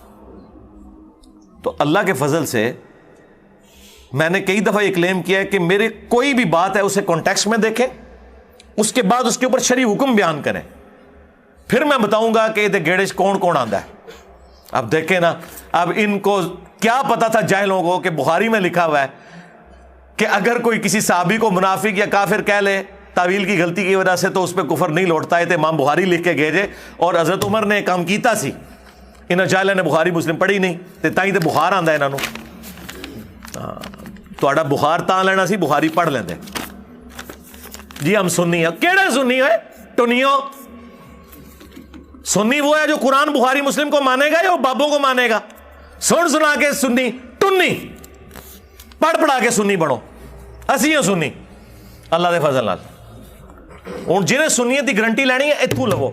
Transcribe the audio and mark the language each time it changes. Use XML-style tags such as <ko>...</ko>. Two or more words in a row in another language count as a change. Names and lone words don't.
<ur>تو اللہ کے فضل سے میں نے کئی دفعہ یہ کلیم کیا ہے کہ میرے کوئی بھی بات ہے اسے کانٹیکسٹ میں دیکھیں، اس کے بعد اس کے اوپر شرعی حکم بیان کریں، پھر میں بتاؤں گا کہ</ur> <pa>یہ گیڑے کون کون آندا ہے.</pa> <ur>اب دیکھیں نا، اب ان کو کیا پتا تھا جاہلوں کو کہ بخاری میں لکھا ہوا ہے کہ اگر کوئی کسی صحابی کو منافق یا کافر کہہ لے تعویل کی غلطی کی وجہ سے تو اس پہ کفر نہیں لوٹتا ہے.</ur> <pa>تو امام بخاری لکھ کے گئے اور حضرت عمر نے کام کیتا سی، انہاں جاہلاں نے بخاری مسلم پڑھی نہیں تے تائیں تے بخار آندا انہاں نو. تہاڈا بخار تاں لینا سی بخاری پڑھ لیندے.</pa> <ur>جی ہم سنی ہیں،</ur> <pa>کیڑا سنی ہے ٹنیو؟</pa> <ur>سنی وہ ہے جو قرآن بخاری مسلم کو مانے گا یا وہ بابوں کو مانے گا؟</ur> <pa>سن سنا کے سنی ٹنی، پڑھ پڑھا کے سنی بنو. اسی ہوں سنی اللہ دے فضل نال. ہوں جنہیں سنیت کی گارنٹی لینی ہے اتوں لو.</pa>